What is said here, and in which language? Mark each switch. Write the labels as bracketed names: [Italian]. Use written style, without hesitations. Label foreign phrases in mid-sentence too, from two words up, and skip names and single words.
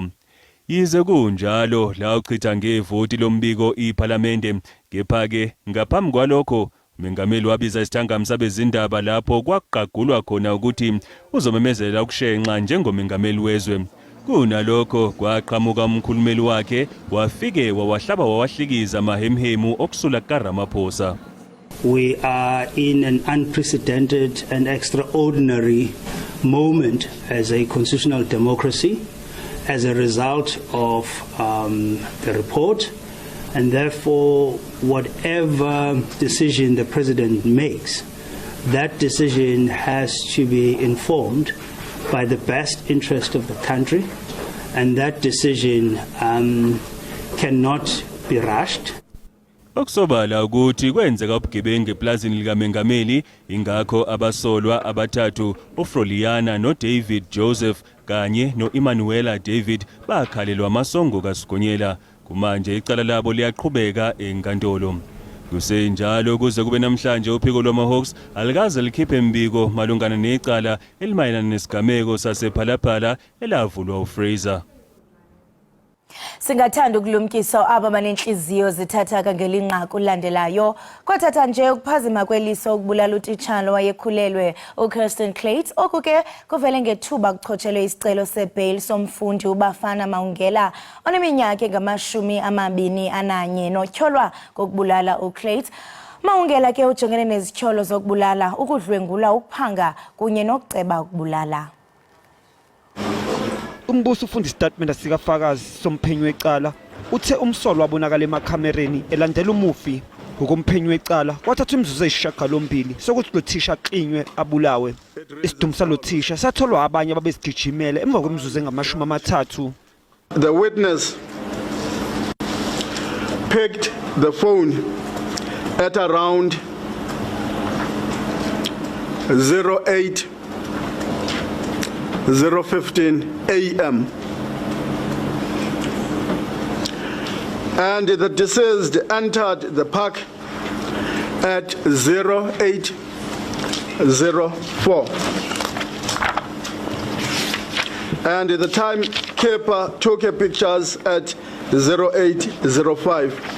[Zulu] Yize kunjalo la uchitha ngevoti lombiko iParlamente kepha ke ngaphambi kwalokho uMengameli wabiza isithangami sabezindaba lapho kwaqagulwa khona ukuthi uzomemezela ukushenxa njengoMengameli wezwe. Kunalokho kwaqhamuka umkhulumeli wakhe wafike wawahlaba wawahlikiza amahemhemu okusula kaRamaphosa. [English] We are in an unprecedented and extraordinary moment as a constitutional democracy as a result of the report, and therefore whatever decision the president makes that decision has to be informed by the best interest of the country, and that decision cannot be rushed. [Zulu] Okusobala ukuthi kwenzeka ubugebengu eplazini likaMengameli, ingakho abasolwa abathathu uFroliana noDavid Joseph kanye noEmmanuela David bakhalelwa amasongo kaSigonyela. Kumanje icala labo liyaqhubeka enkantolo. Kusenjalo kuze kube namhlanje uphiko lwamaHawks alikaze likhiphe mbiko malungana necala elimayelana nesigameko sasephalaphala elavulwa uFraser. [Xhosa] Singathanda ukulumkiso aba banenhliziyo zithathaka ngelinqaku ulandelayo kwathatha nje ukuphazima kweliso ukubulala utitshala wayekhulelwe uKirsten Clates okuke kuvele ngethuba kuchotshelwe isicelo sebail somfundi uBafana Maungela oneminyaka engama-21 notyholwa kokubulala uClates. Maungela ke ujongene nezityholo zokubulala, ukudlwengula, ukuphanga kunye nokuceba ukubulala. [Zulu] Umbuso ufunda istatement sikafakazi somphenyi wecala uthe umsolo wabonakala emakhamereni elandela umufi ngokumphenyi wecala kwathatha imizuzu eyisishiyagalombili sokuthi lo thisha aqinywe abulawe. Isidumbu salo thisha satholwa abanye ababesigijimele emva kwemizuzu engama-30. [English] The witness picked the phone at around 0:15 a.m. and the deceased entered the park at 08:04 and the timekeeper took pictures at 08:05.